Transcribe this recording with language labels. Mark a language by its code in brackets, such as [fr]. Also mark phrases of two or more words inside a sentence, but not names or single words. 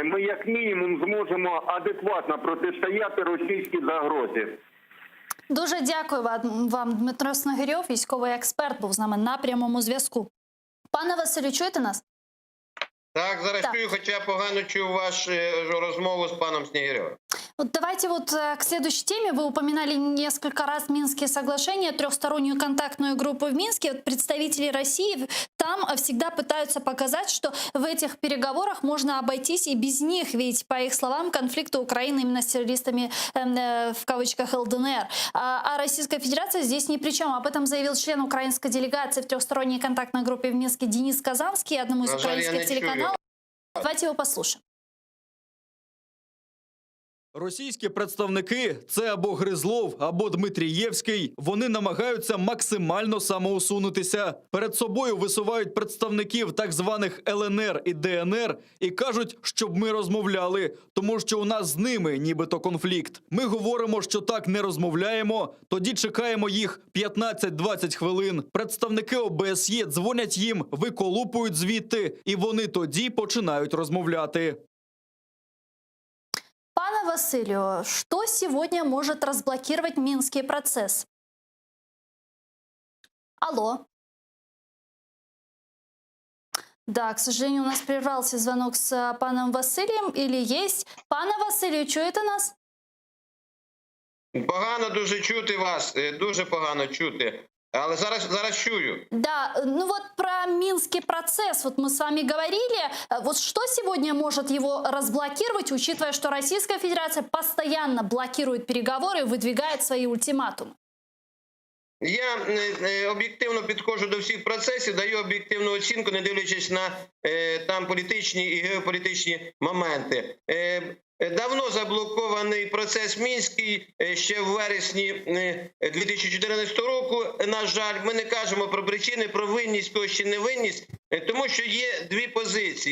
[uk] Ми, як мінімум, зможемо адекватно протистояти російській загрозі. Дуже дякую вам, Дмитро Снегирьов, військовий експерт, був з нами на прямому зв'язку. Пане Василю, чуєте нас? Так, зараз чую, хоча погано чую вашу розмову з паном Снегиревым. [ru] Вот давайте к следующей теме. Вы упоминали несколько раз Минские соглашения, трехстороннюю контактную группу в Минске. Представители России там всегда пытаются показать, что в этих переговорах можно обойтись и без них. Ведь, по их словам, конфликта Украины именно с террористами, в кавычках, ЛДНР. А Российская Федерация здесь ни при чем. Об этом заявил член украинской делегации в трехсторонней контактной группе в Минске Денис Казанский, одному из украинских телеканалов. Давайте его послушаем. [uk] Російські представники – це або Гризлов, або Дмитрієвський. Вони намагаються максимально самоусунутися. Перед собою висувають представників так званих ЛНР і ДНР і кажуть, щоб ми розмовляли, тому що у нас з ними нібито конфлікт. Ми говоримо, що так не розмовляємо, тоді чекаємо їх 15-20 хвилин. Представники ОБСЄ дзвонять їм, виколупують звідти, і вони тоді починають розмовляти. [ru] Пане Василию, что сегодня может разблокировать Минский процесс? Алло. Да, к сожалению, у нас прервался звонок с паном Василием. Или есть? [uk] Пане Василію, чуєте нас? Погано дуже чути вас, дуже погано чути. Але зараз чую. [ru] Да, ну вот про Минский процесс, вот мы с вами говорили. Вот что сегодня может его разблокировать, учитывая, что Российская Федерация постоянно блокирует переговоры и выдвигает свои ультиматумы? [uk] Я об'єктивно підходжу до всіх процесів, даю об'єктивну оцінку, не дивлячись на там політичні і геополітичні моменти. Давно заблокований процес Мінський, ще в вересні 2014 року, на жаль. Ми не кажемо про причини, про винність когось чи невинність, тому що є дві позиції.